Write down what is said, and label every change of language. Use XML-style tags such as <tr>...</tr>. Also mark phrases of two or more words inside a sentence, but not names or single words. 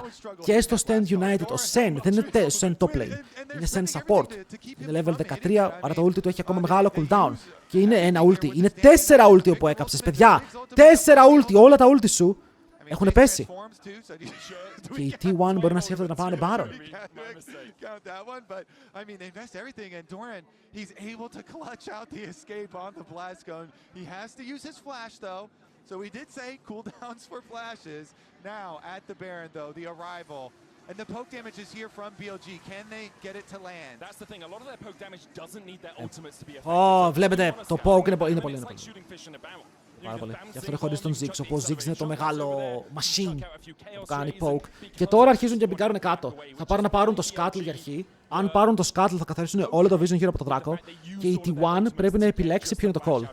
<el>Και στο Stand United ο Sen δεν είναι Sen</el> <en>top lane.</en> <el>Είναι Sen support. Είναι level 13, άρα το ulti του έχει ακόμα μεγάλο cooldown. Και είναι ένα ulti. Είναι 4 ulti όπου έκαψες, παιδιά. 4 ulti. Όλα τα ulti σου έχουν πέσει. Και οι T1 μπορεί να σκέφτονται να πάνε Baron.</el> <en>So we did say cooldowns for flashes. Now at the Baron though, the arrival. And the poke damage is here from BLG. Can they get it to land? That's the thing. A lot of their poke damage doesn't need their ultimates to be effective.</en> <el>Βλέπετε, το poke είναι πολύ. Πάρα πολύ. Γι' αυτό είναι χωρίς τον Ziggs. Ο Ziggs είναι το μεγάλο machine που κάνει poke. Και τώρα αρχίζουν και μπικάρουν κάτω. Θα πάρουν να πάρουν το Scuttle για αρχή. Αν πάρουν το Scuttle θα καθαρίσουν όλο το vision γύρω από το δράκο. Και η T1 πρέπει να επιλέξει ποιο είναι το call.</el>